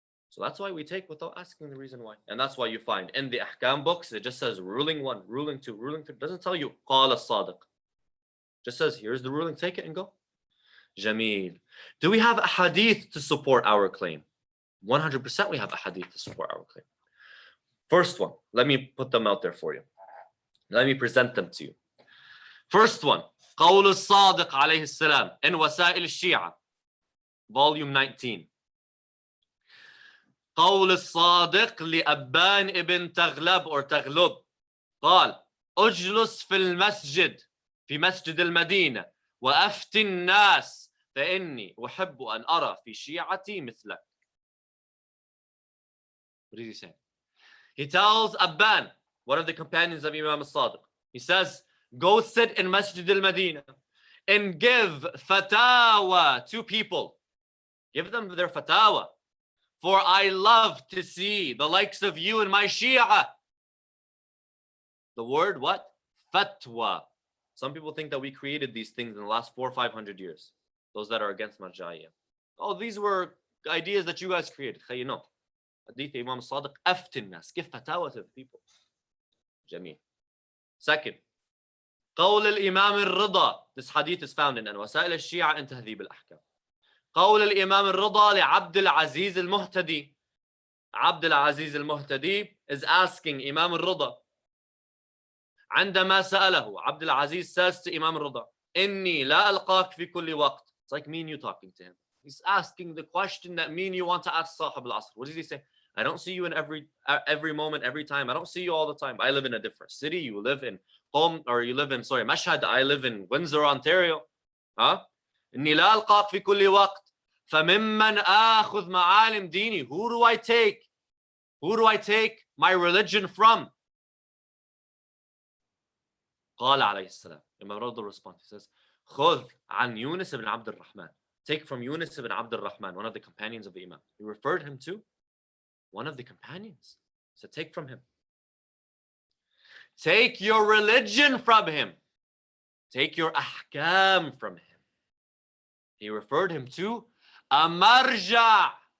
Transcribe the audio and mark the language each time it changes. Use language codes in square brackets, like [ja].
[en] So that's why we take without asking the reason why. And that's why you find in the ahkam books, it just says ruling 1, ruling 2, ruling 3. It doesn't tell you, qala as-sadiq. Just says, here's the ruling, take it and go. Jameel. Do we have a hadith to support our claim? 100% we have a hadith to support our claim. First one, let me put them out there for you. Let me present them to you. First one, [ar] قول الصادق عليه السلام in وسائل الشيعة, [en] volume 19. [ar] قول الصادق لأبان ابن تغلب [en] or [ar] تغلب قال اجلس في المسجد في مسجد المدينة وأفتي الناس فإني أحب أن أرى في شيعتي مثلك. [en] What is he saying? He tells Abban, one of the companions of Imam al-Sadiq, he says, go sit in Masjid al-Madinah and give fatawa to people. Give them their fatawa. For I love to see the likes of you in my Shia. The word what? Fatwa. Some people think that we created these things in the last 400 or 500 years. Those that are against Marja'iyya. Oh, these were ideas that you guys created. You know. Hadith Imam al-Sadiq, aftin nas. Give fatawa to the people. Jameel. Second, [ar] قول الإمام الرضا. [en] This hadith is found in وسائل الشيعة and تهذيب الأحكام. [ar] قول الإمام الرضا لعبد العزيز المهتدي. [en] عبد العزيز المهتدي is asking Imam al-Rida. [ar] عندما سأله, عبد العزيز [en] says to Imam al-Rida, [ar] إني لا ألقاك في كل وقت. [en] It's like me and you talking to him. He's asking the question that me and you want to ask Sahib al-Asr. What does he say? I don't see you in every moment, every time. I don't see you all the time. I live in a different city. You live in you live in Mashhad. I live in Windsor, Ontario. Huh? [ar] إني لا ألقاك في كل وقت. فممن آخذ معالم ديني. [en] Who do I take? Who do I take my religion from? [ar] قال عليه السلام. [en] Imam Rada responds. He says, [ar] خذ عن يونس بن عبد الرحمن. [en] Take from Yunus ibn Abd al-Rahman, one of the companions of the Imam. He referred him to one of the companions. So take from him. Take your religion from him. Take your ahkam from him. He referred him to a marja.